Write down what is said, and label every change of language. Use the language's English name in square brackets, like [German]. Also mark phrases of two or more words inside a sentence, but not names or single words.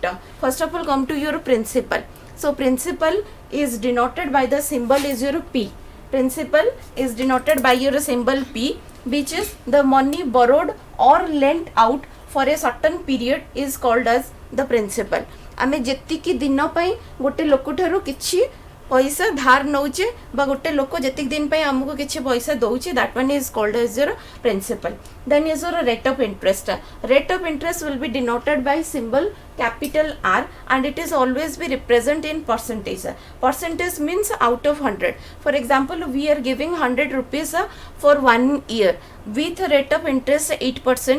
[English] First of all, come to your principal. So principal is denoted by the symbol is your P. Principal is denoted by your symbol P, which is the money borrowed or lent out for a certain period is called as the principal. [Odia] ଆମେ ଯେତିକି ଦିନ ପାଇଁ ଗୋଟେ ଲୋକ ଠାରୁ କିଛି ପଇସା ଧାର ନଉଛେ ବା ଗୋଟେ ଲୋକ ଯେତିକି ଦିନ ପାଇଁ ହମକୁ କିଛି ପଇସା ଦଉଛେ, [English] that one is called as your principal. Then is your rate of interest. Rate of interest will be denoted by symbol capital R, and it is always be represented in percentage. Percentage means out of 100. For example, we are giving 100 rupees for 1 year with a rate of interest 8%.